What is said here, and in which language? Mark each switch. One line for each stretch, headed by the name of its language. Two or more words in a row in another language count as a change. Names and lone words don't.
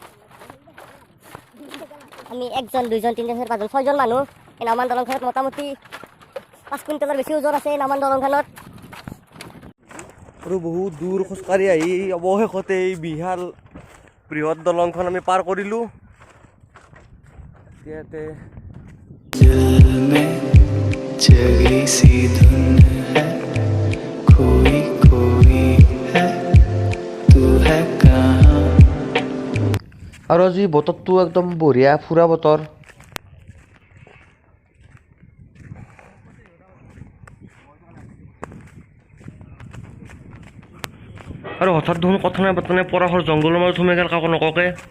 Assamese: আমি 1 জন 2 জন 3 জন 4 5 জন 6 জন মানুহ এই নামান দলংখানত মোটামুটি 5 কুইণ্টেলৰ বেছি ওজন আছে এই নামান দলংখানত। আৰু বহুত দূৰ খোজকাঢ়ি আহি অৱশেষতে এই বিশাল বৃহৎ দলংখন আমি পাৰ কৰিলোঁ। ইয়াতে
Hindi: दिल में जगी सी धुन है, कोई कोई है तू है कहाँ।
Assamese: আৰু আজি বতৰটো একদম বঢ়িয়া, ফুৰা বতৰ। আৰু হঠাৎ দেখোন কথা নাই বাৰ্তা নাই পৰাশৰ জংঘলৰ মাজত সোমাই গ'ল কাকো নকওঁকে।